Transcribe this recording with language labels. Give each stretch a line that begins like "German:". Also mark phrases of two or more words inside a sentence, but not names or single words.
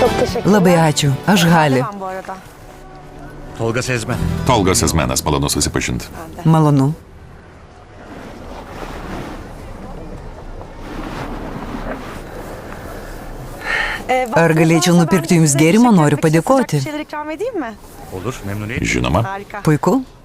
Lithuanian: Labai ačiū, aš Gali.
Turkish: Bu arada. Tolga Sezmen.
Lithuanian: Tolga Sezmenas, malonu susipažinti. Malonu. Ar galėčiau nupirkti jums gėrimą, noriu padėkoti.
Turkish: Şeyler ikram edeyim mi? Olur, memnuniyet.
Lithuanian: Žinoma.
Turkish: Harika.
Lithuanian: Puiku.